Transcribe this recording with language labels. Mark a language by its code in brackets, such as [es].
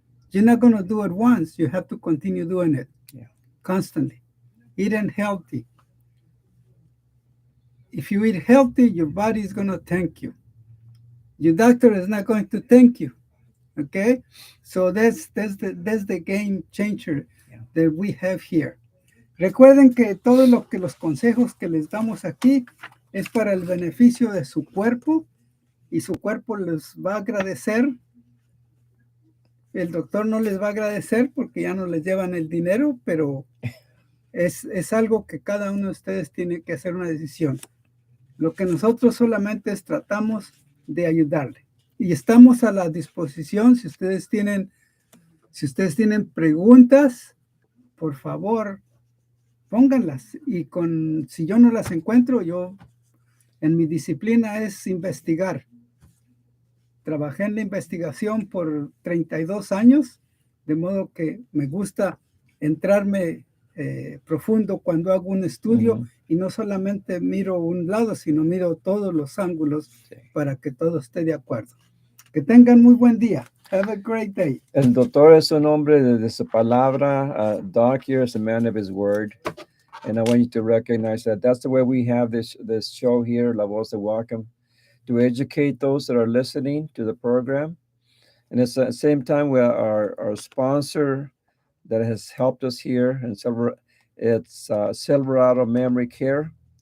[en] You're not going to do it once. You have to continue doing it constantly. Eating healthy. If you eat healthy, your body is going to thank you. Your doctor is not going to thank you. Okay. So that's the game changer that we have here. [es] Recuerden que todo lo que los consejos que les damos aquí es para el beneficio de su cuerpo y su cuerpo les va a agradecer. El doctor no les va a agradecer porque ya no les llevan el dinero, pero es algo que cada uno de ustedes tiene que hacer una decisión. Lo que nosotros solamente es tratamos de ayudarle. Y estamos a la disposición si ustedes tienen preguntas, por favor, pónganlas. Y si yo no las encuentro, yo en mi disciplina es investigar. Trabajé en la investigación por 32 años, de modo que me gusta entrarme profundo cuando hago un estudio y no solamente miro un lado, sino miro todos los ángulos para que todo esté de acuerdo. Que tengan muy buen día. [en] Have a great day. [es] El doctor es un hombre de su palabra. [en] Doc here is a man of his word. And I want you to recognize that that's the way we have this show here, La Voz de Whatcom, to educate those that are listening to the program. And at the same time, we are our sponsor that has helped us here, and it's Silverado Memory Care.